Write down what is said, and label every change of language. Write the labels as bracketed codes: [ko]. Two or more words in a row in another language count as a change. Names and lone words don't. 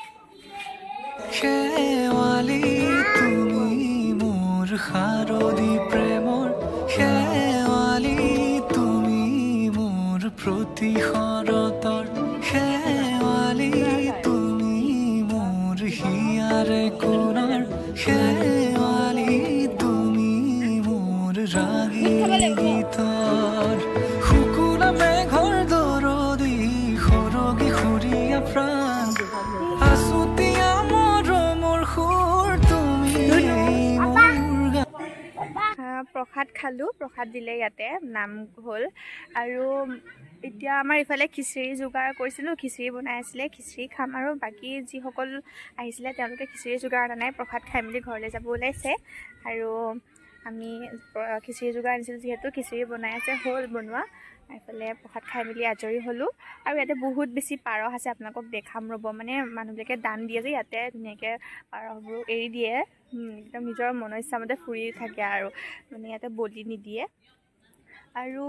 [as] খেৱালি তুমি মোৰ হাৰদি প্ৰেমৰ খেৱালি তুমি মোৰ প্ৰতিশৰতৰ খেৱালি তুমি মোৰ হিয়াৰে কোণৰ খেৱালি তুমি মোৰ ৰাগী গীতৰ শুকুলা মেঘৰ দৰদি সৰগী সৰিয়া প্ৰাণ প্ৰসাদ খালো প্ৰসাদ দিলে য'তে নাম হ'ল আৰু এতিয়া আমাৰ ইফালে খিচিৰি যোগাৰ কৰিছিলো খিচিৰি বনাই আছিলে খিচিৰি খাম আৰু বাকি যি সকল আহিছিলে তেওঁলোকে খিচিৰি যোগাৰ আনা নাই প্ৰসাদ খাই মিলি ঘৰলৈ যাব ওলাইছে আৰু আমি খিচিৰি যোগাৰ আনিছিলো যেহেতু খিচিৰি বনাই আছে হল বনোৱা ইফালে প্ৰসাদ খাই মিলি আজৰি হলো আৰু ইয়াতে বহুত বেছি পাৰ আছে আপোনালোকক দেখাম ৰব মানে মানুহবিলাকে দান দিয়ে যে ইয়াতে ধুনীয়াকে পাৰবোৰ এৰি দিয়ে একদম নিজৰ মনৰ ইচ্ছা মতে ফুৰি থাকে আৰু মানে ইয়াতে বলি নিদিয়ে আৰু